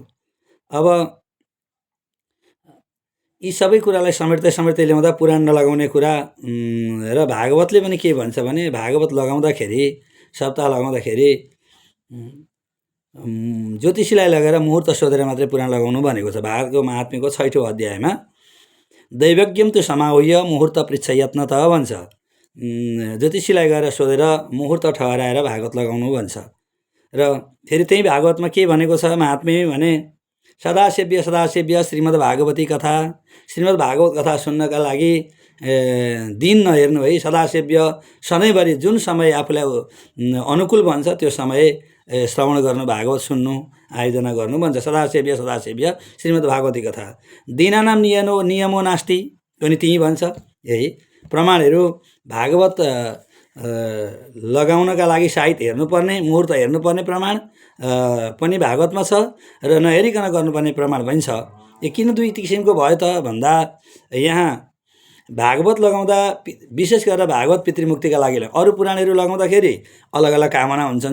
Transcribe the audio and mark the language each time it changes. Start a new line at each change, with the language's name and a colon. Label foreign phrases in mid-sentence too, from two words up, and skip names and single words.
Nepali: अब यी सबै कुरालाई समेट्दै ल्याउँदा पुराण नलगाउने कुरा र भागवतले पनि के भन्छ भने भागवत लगाउँदाखेरि सप्ताह लगाउँदाखेरि ज्योतिषीलाई लगेर मुहुर्त सोधेर मात्रै पुराण लगाउनु भनेको छ। भागवतको महात्म्यको 6औं अध्यायमा
Sanskrit: दैवज्ञम तु समाहुय मुहुर्त पृच्छ यत्न
Nepali: त भन्छ। ज्योतिषीलाई गएर सोधेर मुहुर्त ठहराएर भागवत लगाउनु भन्छ। र फेरि त्यही भागवतमा के भनेको छ महात्म्य भने
Sanskrit: सदासेव्य श्रीमद् भागवती कथा।
Nepali: श्रीमद् भागवत कथा सुन्नका लागि दिन नहेर्नु है, सदासेव्य सधैँभरि जुन समय आफूलाई अनुकूल भन्छ त्यो समय श्रवण गर्नु, भागवत सुन्नु, आयोजना गर्नु भन्छ।
Sanskrit: सदासेव्य श्रीमद् भागवती कथा। दीनानाम नियमो नास्ति
Nepali: पनि त्यही भन्छ। यही प्रमाणहरू भागवत लगाउनका लागि साहित्य हेर्नुपर्ने, मुहुर्त हेर्नुपर्ने प्रमाण पनि भागवतमा छ र नहेरिकन गर्नुपर्ने प्रमाण पनि छ। यो किन दुई किसिमको भयो त भन्दा यहाँ भागवत लगाउँदा विशेष गरेर भागवत पितृमुक्तिका लागि अरू पुराणहरू लगाउँदाखेरि अलग अलग कामना हुन्छन्।